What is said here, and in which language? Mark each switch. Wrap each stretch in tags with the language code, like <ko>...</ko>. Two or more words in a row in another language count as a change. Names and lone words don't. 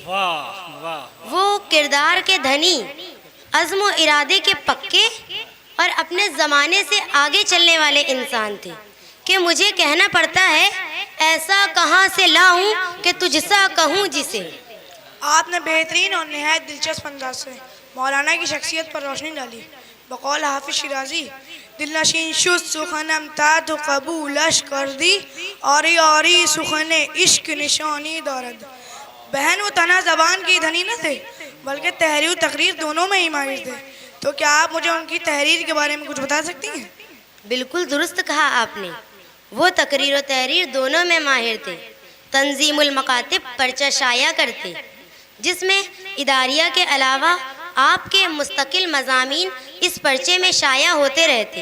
<ur>وہ کردار کے دھنی, عزم و ارادے کے پکے اور اپنے زمانے سے آگے چلنے والے انسان تھے کہ مجھے کہنا پڑتا ہے, ایسا کہاں سے لاؤں کہ تجھ سا کہوں جسے. آپ نے بہترین اور نہایت دلچسپ انداز سے مولانا کی شخصیت پر روشنی ڈالی.</ur> <fa>بقول حافظ شیرازی, دل نشین شد سخنم تا تو قبولش کردی, آری آری سخن عشق نشانی دارد.</fa> <ur>بہن, وہ تنہا زبان کی دھنی نہ تھے بلکہ تحریر و تقریر دونوں میں ہی ماہر تھے. تو کیا آپ مجھے ان کی تحریر کے بارے میں کچھ بتا سکتی ہیں؟ بالکل درست کہا آپ نے, وہ تقریر و تحریر دونوں میں ماہر تھے. تنظیم المکاتب پرچہ شائع کرتے جس میں اداریہ کے علاوہ آپ کے مستقل مضامین اس پرچے میں شائع ہوتے رہتے.</ur>